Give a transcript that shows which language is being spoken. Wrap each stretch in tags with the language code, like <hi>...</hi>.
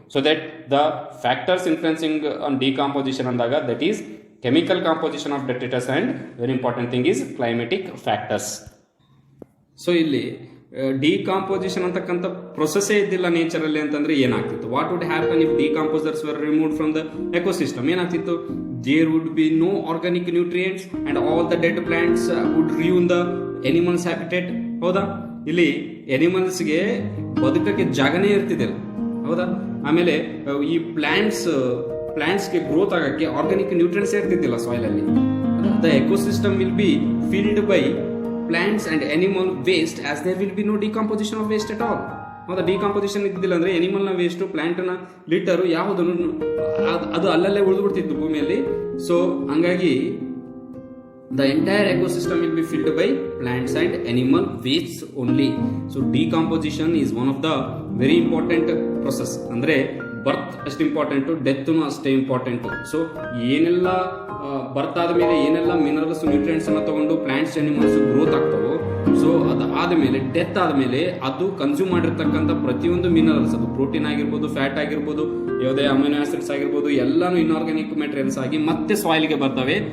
<en>So that the factors influencing on decomposition ಅಂದಾಗ that is chemical composition of detritus and very important thing is climatic factors.</en> <kn>So ಇಲ್ಲಿ decomposition ಅಂತಕ್ಕಂಥ ಪ್ರೊಸೆಸ್ಸೇ ಇದ್ದಿಲ್ಲ ನೇಚರಲ್ಲಿ ಅಂತಂದ್ರೆ ಏನಾಗ್ತಿತ್ತು?</kn> <en>What would happen if decomposers were removed from the ecosystem?</en> <kn>ಏನಾಗ್ತಿತ್ತು?</kn> <en>there would be no organic nutrients and all the dead plants would ruin the animals habitat.</en> <kn>ಹೌದಾ, ಇಲ್ಲಿ ಎನಿಮಲ್ಸ್ಗೆ ಬದುಕಕ್ಕೆ ಜಾಗನೇ ಇರ್ತಿದ್ದಿಲ್ಲ. ಹೌದಾ, ಆಮೇಲೆ ಈ ಪ್ಲಾಂಟ್ಸ್ಗೆ ಗ್ರೋತ್ ಆಗಕ್ಕೆ ಆರ್ಗಾನಿಕ್ ನ್ಯೂಟ್ರಿಯೆಂಟ್ಸ್ ಇರ್ತಿದ್ದಿಲ್ಲ ಸಾಯಿಲ್ ಅಲ್ಲಿ.</kn> <en>The ecosystem will be filled by plants and animal waste as there will be no decomposition of waste at all.</en> <kn>ಹೌದಾ, ಡಿಕಂಪೋಸಿಷನ್ ಇದ್ದಿಲ್ಲ ಅಂದ್ರೆ ಎನಿಮಲ್ನ ವೇಸ್ಟು ಪ್ಲಾಂಟ್ನ ಲಿಟರು ಯಾವುದನ್ನು ಅದು ಅಲ್ಲಲ್ಲೇ ಉಳಿದು ಬಿಡ್ತಿತ್ತು ಭೂಮಿಯಲ್ಲಿ. ಸೊ ಹಂಗಾಗಿ</kn> <en>the entire ecosystem will be filled by plants and animal wastes only. So decomposition is one of the very important process.</en> <kn>ಅಂದ್ರೆ ಬರ್ತ್ ಅಷ್ಟು ಇಂಪಾರ್ಟೆಂಟ್, ಡೆತ್ನು ಅಷ್ಟೇ ಇಂಪಾರ್ಟೆಂಟ್. ಸೊ ಏನೆಲ್ಲ ಬರ್ತ್ ಆದಮೇಲೆ ಏನೆಲ್ಲ ಮಿನರಲ್ಸ್ ನ್ಯೂಟ್ರಿಯೆಂಟ್ಸ್ ಅನ್ನ ತಗೊಂಡು ಪ್ಲಾಂಟ್ಸ್ ಅನಿಮಲ್ಸ್ ಗ್ರೋತ್ ಆಗ್ತಾವೋ, ಸೊ ಅದು ಆದಮೇಲೆ ಡೆತ್ ಆದಮೇಲೆ ಅದು ಕನ್ಸ್ಯೂಮ್ ಮಾಡಿರ್ತಕ್ಕಂಥ ಪ್ರತಿಯೊಂದು ಮಿನರಲ್ಸ್, ಅದು ಪ್ರೋಟೀನ್ ಆಗಿರ್ಬೋದು, ಫ್ಯಾಟ್ ಆಗಿರ್ಬೋದು, ಯಾವುದೇ ಅಮಿನೋ ಆಸಿಡ್ಸ್ ಆಗಿರ್ಬೋದು, ಎಲ್ಲಾನು ಇನ್ಆರ್ಗಾನಿಕ್ ಮೆಟೀರಿಯಲ್ಸ್ ಆಗಿ ಮತ್ತೆ ಸಾಯಿಲ್ಗೆ ಬರ್ತವೆ.</kn>